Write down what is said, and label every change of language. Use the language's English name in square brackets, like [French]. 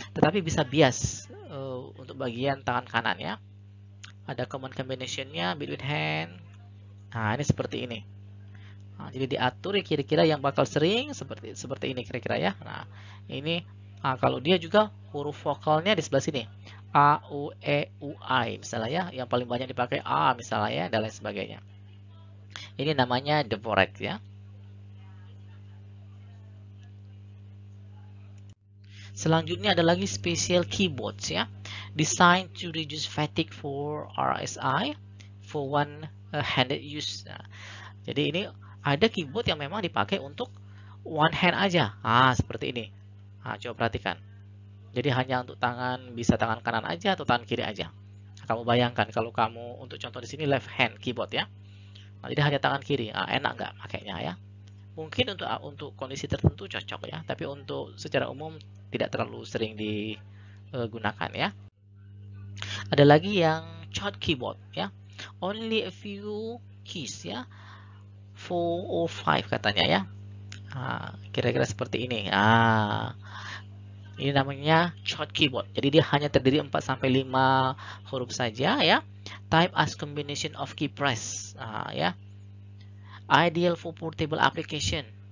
[Indonesian] Tetapi bisa bias untuk bagian tangan kanan ya. Ada common combination-nya [English] between hand. [Indonesian] Nah, ini seperti ini. Nah, jadi diatur ya kira-kira yang bakal sering seperti ini kira-kira ya. Nah, ini kalau dia juga huruf vokalnya di sebelah sini. A, U, E, U, I misalnya ya. Yang paling banyak dipakai A misalnya ya, dan lain sebagainya. Ini namanya Dvorak ya. Selanjutnya ada lagi special keyboards ya. [English] Designed to reduce fatigue for RSI for one-handed use. [Indonesian] Nah, jadi ini ada keyboard yang memang dipakai untuk one hand aja. Seperti ini. Coba perhatikan. Jadi hanya untuk tangan, bisa tangan kanan aja atau tangan kiri aja. Kamu bayangkan kalau kamu untuk contoh di sini left hand keyboard ya. Jadi hanya tangan kiri. Enak nggak pakainya ya? Mungkin untuk kondisi tertentu cocok ya, tapi untuk secara umum tidak terlalu sering digunakan ya. Ada lagi yang chord keyboard ya. [English] Only a few keys ya. 4 or 5 [Indonesian] katanya ya. [English] Kira-kira seperti ini. [Indonesian] Ini namanya chord keyboard. Jadi dia hanya terdiri 4 sampai 5 huruf saja ya. [English] Type as combination of key press ya. Ideal for portable application.